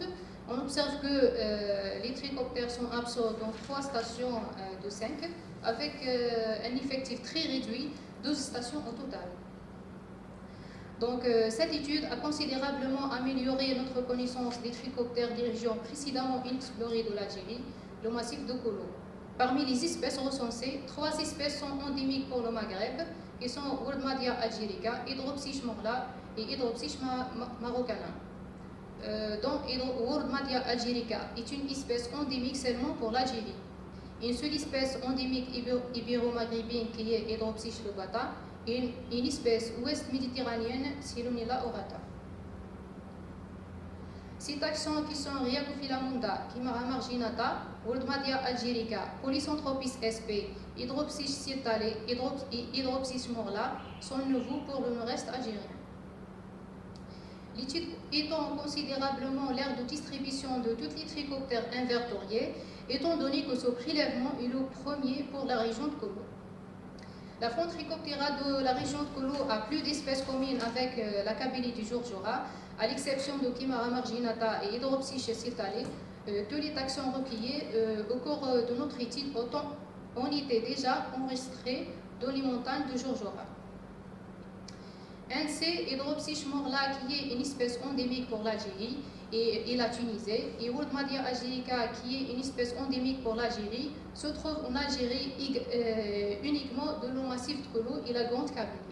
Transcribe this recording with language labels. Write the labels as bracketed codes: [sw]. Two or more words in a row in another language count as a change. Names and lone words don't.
[fr] On observe que les trichoptères sont absents dans 3 stations de 5, avec un effectif très réduit, 12 stations au total. Donc, cette étude a considérablement amélioré notre connaissance des trichoptères des régions précédemment inexplorées de l'Algérie, le massif de Kolo. Parmi les espèces recensées, 3 espèces sont endémiques pour le Maghreb, qui sont Wordmadia algerica, Hydropsis morla et Hydropsis marocana. Donc, Wordmadia algerica est une espèce endémique seulement pour l'Algérie. Une seule espèce endémique ibéro-maghrébine qui est Hydropsis lobata et une espèce ouest-méditerranéenne, Silonilla orata. Ces taxons qui sont Riacophila munda, Chimara marginata, Wordmadia algerica, Polycenthropis sp, Hydropsis cirtale et Hydropsis morla sont nouveaux pour le nord-est algérien. L'étude étend considérablement l'aire de distribution de tous les trichoptères invertoriés, étant donné que ce prélèvement est le premier pour la région de Kolo. La faune Trichoptera de la région de Kolo a plus d'espèces communes avec la Kabylie du Jourjora, à l'exception de Chimara marginata et Hydropsis cirtale. Tous les taxons recueillis au cours de notre étude ont été déjà enregistrés dans les montagnes de Jourjora. NC Hydropsis morla, qui est une espèce endémique pour l'Algérie et la Tunisie, et Wordmadia algerica, qui est une espèce endémique pour l'Algérie, se trouve en Algérie uniquement dans le massif de Kolo et la Grande Kabylie.